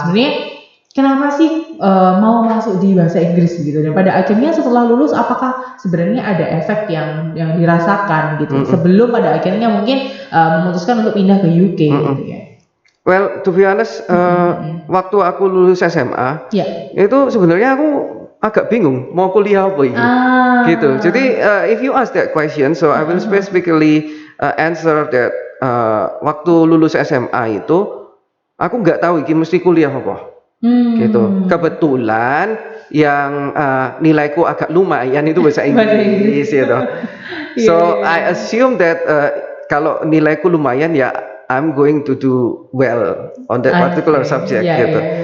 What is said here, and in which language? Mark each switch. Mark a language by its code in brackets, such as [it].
[id] Sebenarnya kenapa sih mau masuk di bahasa Inggris gitu, dan pada akhirnya setelah lulus apakah sebenarnya ada efek yang dirasakan gitu sebelum pada akhirnya mungkin memutuskan untuk pindah ke UK gitu ya. [en] Well, to be honest, [id] waktu aku lulus SMA, itu sebenarnya aku agak bingung mau kuliah apa ini, gitu. Jadi [en] if you ask that question, so I will specifically answer that. [id] Waktu lulus SMA itu, aku nggak tahu ini mesti kuliah apa, gitu. Kebetulan yang nilaiku agak lumayan itu bahasa Inggris, gitu. [en] So I assume that [id] kalau nilaiku lumayan ya [en] I'm going to do well on that particular subject, gitu.